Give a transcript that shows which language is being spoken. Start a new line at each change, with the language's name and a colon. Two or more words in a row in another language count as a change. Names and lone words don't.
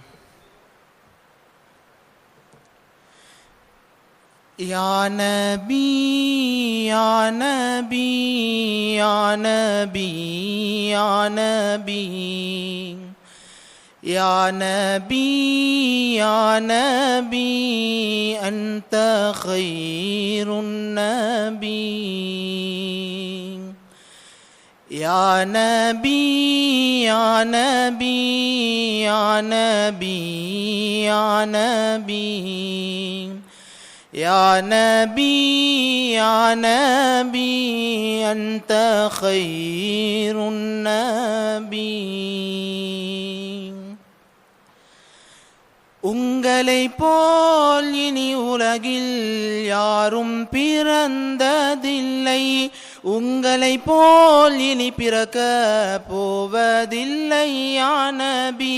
Arabic: يا نبي يا نبي يا نبي يا نبي يا نبي يا نبي أنت خير النبي. يا نبي يا نبي يا نبي يا نبي يا نبي يا نبي أنت خير النبي.
Tamil: உங்களை போல் இனி உலகில் யாரும் பிறந்ததில்லை, உங்களை போல் இனி பிறக்க போவதில்லை
Arabic: يا نبي.